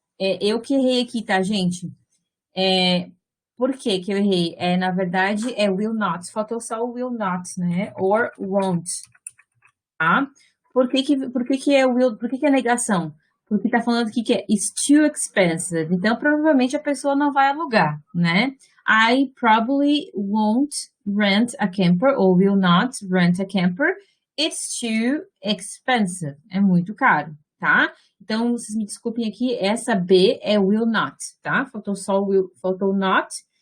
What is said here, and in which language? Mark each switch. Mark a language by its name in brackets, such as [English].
[Portuguese] Eu que errei aqui, tá, gente? Por que que eu errei? Na verdade, é will not, faltou só o will not, né? Or won't, tá? Por que que é will, por que que é negação? Porque tá falando aqui que é [English] it's too expensive. [Portuguese] Então, provavelmente a pessoa não vai alugar, né? [English] I probably won't rent a camper or will not rent a camper. It's too expensive. [Portuguese] É muito caro, [English] tá? [Portuguese] Então, vocês me desculpem aqui, essa B é will not, tá? Faltou só o will, faltou not.